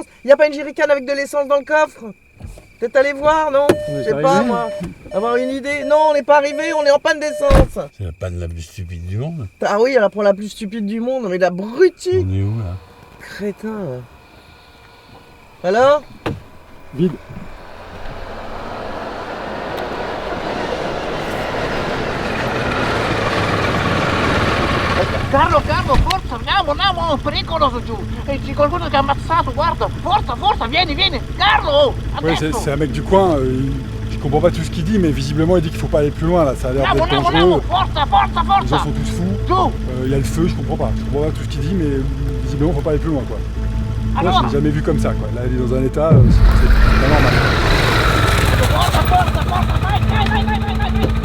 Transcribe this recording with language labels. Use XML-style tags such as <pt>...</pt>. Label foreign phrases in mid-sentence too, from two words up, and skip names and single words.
<fr>Il n'y a pas une jerrycan avec de l'essence dans le coffre? Peut-être aller voir, non? Je sais pas, moi. Avoir une idée. Non, on n'est pas arrivé, on est en panne d'essence. C'est la panne la plus stupide du monde. Ah oui, alors pour la plus stupide du monde, mais l'abruti. On est où là? Crétin. Alors? Vide.</fr> <it>Carlo, forza, andiamo, pericoloso giù. E c'è qualcuno che ha ammazzato, guarda, forza, vieni, Carlo,</it> <fr>Oui,</fr> <it>adesso.</it> <fr>c'est un mec du coin. Je comprends pas tout ce qu'il dit, mais visiblement il dit qu'il faut pas aller plus loin là. Ça a l'air d'être dangereux.</fr> <it>Forza.</it> <fr>Les gens sont tous fous.</fr> <it>Giù,</it> <fr>Il y a le feu, je comprends pas tout ce qu'il dit, mais visiblement faut pas aller plus loin quoi. Moi, je</fr> <it>allora,</it> <fr>l'ai jamais vu comme ça quoi. Là, il est dans un état, c'est pas normal.</fr> <it>forza, vai.</it>